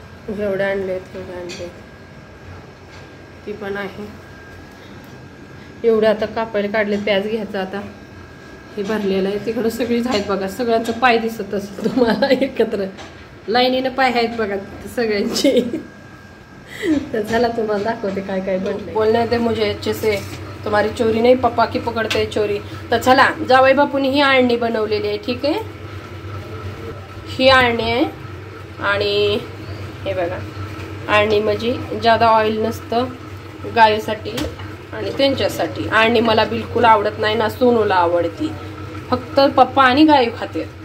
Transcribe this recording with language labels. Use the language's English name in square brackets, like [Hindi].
[Marathi] एवढे आणले ती पण आहे. एवढे आता कापायला काढले. प्याज घ्यायचा आता. हे भरलेलं आहे. तिकडं सगळीच आहेत बघा. सगळ्यांचं पाय दिसत असत तुम्हाला एकत्र लाईनीनं पाय आहेत बघा सगळ्यांचे. तर चला तुम्हाला दाखवते काय काय बनले. [Hindi] बोलने दे मुझे अच्छे से, तुम्हारी चोरी नहीं पप्पा की पकडते चोरी. [Marathi] तर चला जावई बापूनी ही आळणी बनवलेली आहे. ठीक आहे, ही आळणी आहे. आणि हे बघा आळणी म्हणजे ज्यादा ऑइल नसतं गायीसाठी आणि त्यांच्यासाठी. आळणी मला बिलकुल आवडत नाही ना, सोनूला आवडती. फक्त पप्पा आणि गायू खाते.